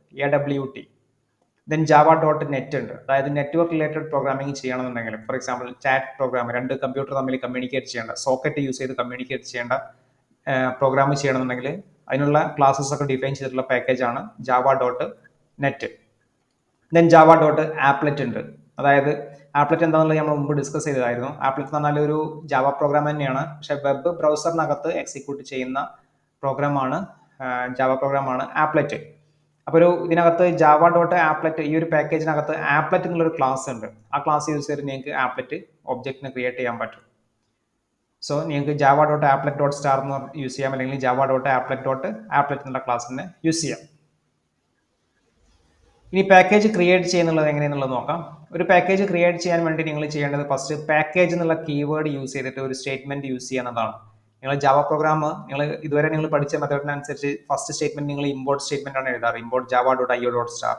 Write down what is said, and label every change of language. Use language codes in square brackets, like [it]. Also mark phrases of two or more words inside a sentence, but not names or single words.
[ml] ദെൻ java.net ഉണ്ട്. അതായത് [en] network related programming [ml] ചെയ്യണമെന്നുണ്ടെങ്കിൽ, [en] for example chat program, [ml] രണ്ട് കമ്പ്യൂട്ടർ തമ്മിൽ കമ്മ്യൂണിക്കേറ്റ് ചെയ്യേണ്ട, [en] socket use [ml] ചെയ്ത് കമ്മ്യൂണിക്കേറ്റ് ചെയ്യേണ്ട പ്രോഗ്രാം ചെയ്യണമെന്നുണ്ടെങ്കിൽ അതിനുള്ള ക്ലാസ്സസ് ഒക്കെ ഡിഫൈൻ ചെയ്തിട്ടുള്ള പാക്കേജാണ് java.net. ദെൻ java.applet ഉണ്ട്. അതായത് ആപ്ലെറ്റ് എന്താണെന്നുള്ളത് നമ്മൾ മുമ്പ് ഡിസ്കസ് ചെയ്തതായിരുന്നു. ആപ്ലെറ്റ് എന്ന് പറഞ്ഞാൽ ഒരു ജാവ പ്രോഗ്രാം തന്നെയാണ്, പക്ഷേ [en] web browser [ml] എക്സിക്യൂട്ട് ചെയ്യുന്ന പ്രോഗ്രാമാണ് ജാവ പ്രോഗ്രാമാണ് ആപ്ലെറ്റ്. അപ്പോൾ ഇതിനകത്ത് java.applet ഈ ഒരു പാക്കേജിനകത്ത് ആപ്ലെറ്റ് എന്നുള്ളൊരു ക്ലാസ് ഉണ്ട്. ആ ക്ലാസ് യൂസ് ചെയ്ത് നിങ്ങൾക്ക് [en] applet object create [ml] ചെയ്യാൻ പറ്റും. സോ നിങ്ങൾക്ക് java.applet.star എന്ന് യൂസ് ചെയ്യാം, അല്ലെങ്കിൽ java.applet എന്നുള്ള ക്ലാസ്സിനെ യൂസ് ചെയ്യാം. ഇനി [en] package create [ml] ചെയ്യുന്നുള്ളത് എങ്ങനെയെന്നുള്ളത് നോക്കാം. ഒരു [en] package create [ml] ചെയ്യാൻ വേണ്ടി നിങ്ങൾ ചെയ്യേണ്ടത് [en] first package [ml] എന്നുള്ള [en] keyword use [ml] ചെയ്തിട്ട് ഒരു സ്റ്റേറ്റ്മെന്റ് യൂസ് ചെയ്യുന്നതാണ്. നിങ്ങൾ ജാവ പ്രോഗ്രാം ഇതുവരെ നിങ്ങൾ പഠിച്ച മെത്തേഡിനനുസരിച്ച് [en] first statement [ml] നിങ്ങൾ [en] import statement [ml] ആണ് എഴുതാറ്, ഇമ്പോർട്ട് java.io.star.